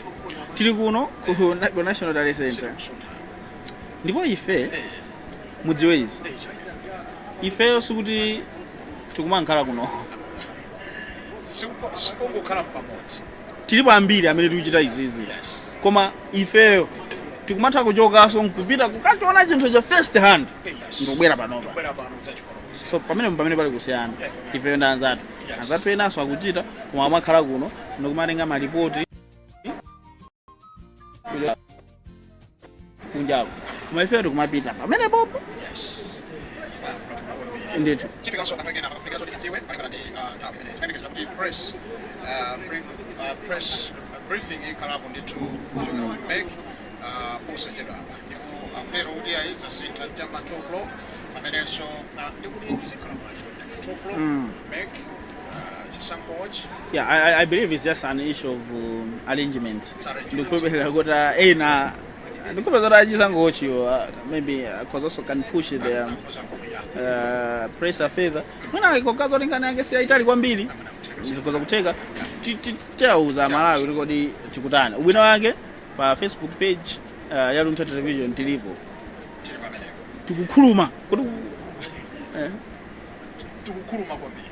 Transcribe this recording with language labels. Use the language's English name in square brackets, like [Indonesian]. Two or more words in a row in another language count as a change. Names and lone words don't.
[Nyanja] tili kuno ku National Data Center ndipo ife mudziwe izi ifeyo sikuti tikumankhala kuno sikungokhala pamodzi tilipo ambiri amene tikuchita izizi koma ifeyo tikumatha kuchokaso nkupita kukachiona chinthu cha first hand ndikubwera panopa. So pamene pali kusiyana ifeyo ndi anzathu enanso akuchita koma amakhala kuno ndikumatenga malipoti kunjako koma ifeyo tikumapita pamene popo ndithu. Press briefing ikalapo ndithu make posachedwa ndipo akutero kuti ayiza sintha chama 2 o'clock amenenso ndikuti zikhala bwanji 2 o'clock make chisankochi. [English] Yeah, I believe it's just an issue of arrangement. [Nyanja] Ndikukhulupirira kuti ena ndikupa zoti achisangochiwa [English] maybe cause also can push the pressure further [Nyanja] mwina ikokaza kuti nkhani yake siyaitali kwambiri zikoza kuteka tiauza Malawi kuti kodi tikutani ubwino wake pa Facebook page ya Luntha television tilipo tikukhuluma kuti tikukhuluma kwambiri